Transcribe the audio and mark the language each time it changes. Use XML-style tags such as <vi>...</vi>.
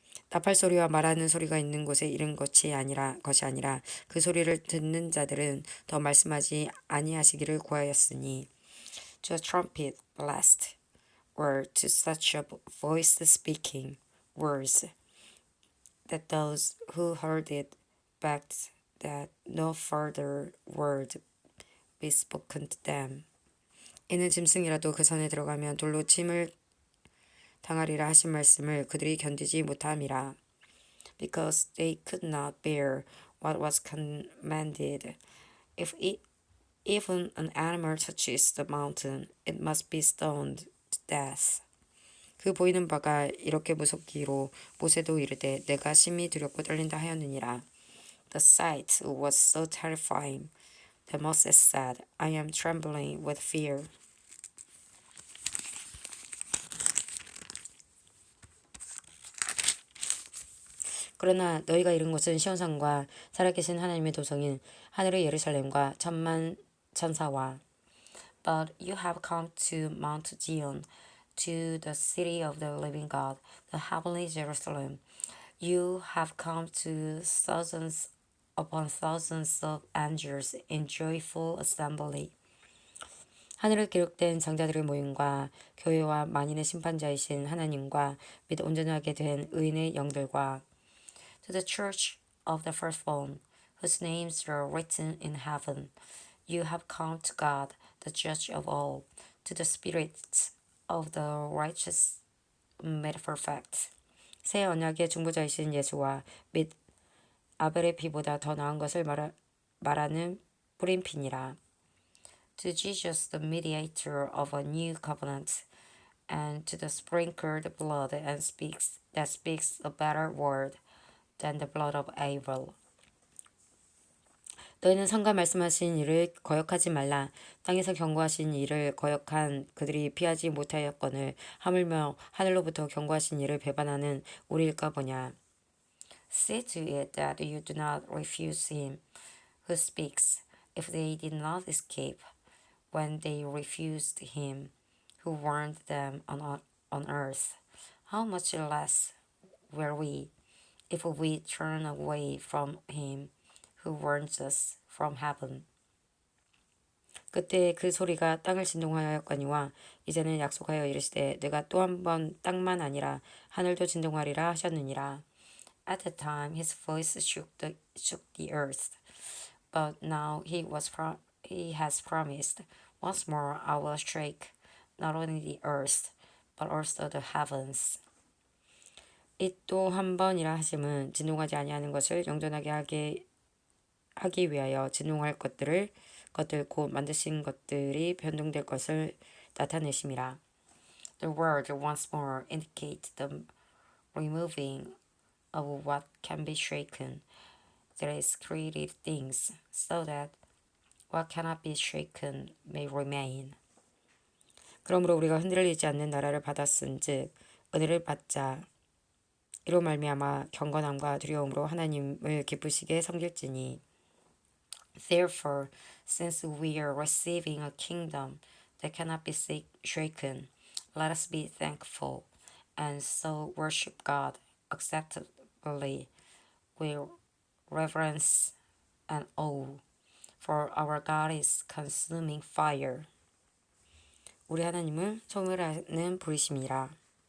<ko>나팔 소리와 말하는 소리가 있는 곳에 이른 것이 아니라 그 소리를 듣는 자들은 더 말씀하지 아니하시기를 구하였으니</ko> <en>to a trumpet blast or to such a voice speaking words that those who heard it begged that no further word be spoken to them.</en> <ko>이는 짐승이라도 그 산에 들어가면 돌로 침을 당하리라 하신 말씀을 그들이 견디지 못함이라.</ko> <en>Because they could not bear what was commanded. Even an animal touches the mountain, it must be stoned to death.</en> <ko>그 보이는 바가 이렇게 무섭기로 모세도 이르되 내가 심히 두렵고 떨린다 하였느니라.</ko> <en>The sight was so terrifying that Moses said, I am trembling with fear.</en> <ko>그러나 너희가 이른 곳은 시온산과 살아계신 하나님의 도성인 하늘의 예루살렘과 천만 천사와</ko> <en>But you have come to Mount Zion, to the city of the living God, the heavenly Jerusalem. You have come to thousands upon thousands of angels in joyful assembly.</en> <ko>하늘에 기록된 장자들의 모임과 교회와 만인의 심판자이신 하나님과 및 온전하게 된 의인의 영들과</ko> <en>To the church of the firstborn, whose names are written in heaven, you have come to God, the judge of all, to the spirits of the righteous made perfect.</en> <ko>새 언약의 중보자이신 예수와 및 아벨의 피보다 더 나은 것을 말하는 뿌린 피니라.</ko> <en>To Jesus, the mediator of a new covenant, and to the sprinkled blood that speaks a better word than the blood of Abel.</en> <ko>너희는 성가 말씀하신 일을 거역하지 말라. 땅에서 경고하신 일을 거역한 그들이 피하지 못하였거늘 하물며 하늘로부터 경고하신 일을 배반하는 우리일까 보냐.</ko> <en>See to it that you do not refuse him who speaks, if they did not escape when they refused him who warned them on earth. How much less will we, if we turn away from him who warns us from heaven?</en> <ko>그때 그 소리가 땅을 진동하였거니와 이제는 약속하여 이르시되 내가 또 한 번 땅만 아니라 하늘도 진동하리라 하셨느니라.</ko> <en>At the time his voice shook the earth, but now he has promised once more I will shake not only the earth but also the heavens.</en> <ko>이 또 한 번이라 하심은 진동하지 아니하는 것을 영존하게 하기 위하여 진동할 것들 곧 만드신 것들이 변동될 것을 나타내심이라.</ko> <en>The word once more indicates the removing of what can be shaken, that is created things, so that what cannot be shaken may remain.</en> <ko>그러므로 우리가 흔들리지 않는 나라를 받았은즉 은혜를 받자. 이로 말미암아 경건함과 두려움으로 하나님을 기쁘시게 섬길지니.</ko> <en>Therefore, since we are receiving a kingdom that cannot be shaken, let us be thankful and so worship God acceptably with reverence and awe, for our God is consuming fire.</en> <ko>우리 하나님은 소멸하는 불이심이라.</ko>